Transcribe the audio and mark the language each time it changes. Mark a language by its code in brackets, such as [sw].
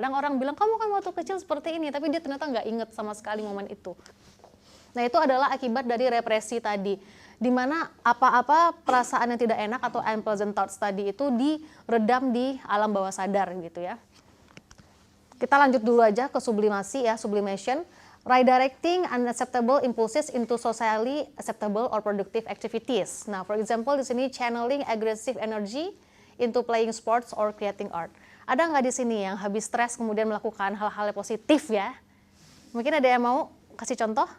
[id] Kadang orang bilang kamu kan waktu kecil seperti ini, tapi dia ternyata nggak inget sama sekali momen itu. Nah itu adalah akibat dari represi tadi, di mana apa-apa perasaan yang tidak enak atau [en] unpleasant thoughts [id] tadi itu diredam di alam bawah sadar gitu ya. Kita lanjut dulu aja ke sublimasi ya, sublimation. [en] Redirecting unacceptable impulses into socially acceptable or productive activities. Nah, for example [id] di sini [en] channeling aggressive energy into playing sports or creating art. [id] Ada nggak di sini yang habis stres kemudian melakukan hal-hal yang positif ya? Mungkin ada yang mau kasih contoh?